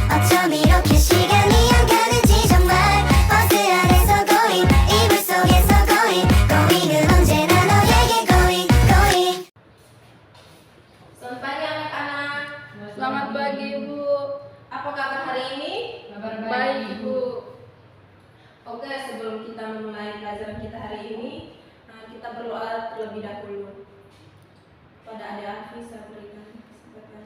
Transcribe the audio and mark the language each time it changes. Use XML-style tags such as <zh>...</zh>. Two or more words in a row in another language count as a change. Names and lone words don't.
<ko>나처럼 이렇게 시간이 안 가는지 정말 버스 안에서 고잉 이불 속에서 고잉은 언제나 너에게 고잉.</ko> <id>Selamat pagi anak-anak. Selamat pagi Ibu. Apa kabar hari ini? Kabar baik Ibu. Oke, sebelum kita memulai pelajaran kita hari ini, kita berdoa terlebih dahulu. Pada Adik Afi saya berikan kesempatan.</id>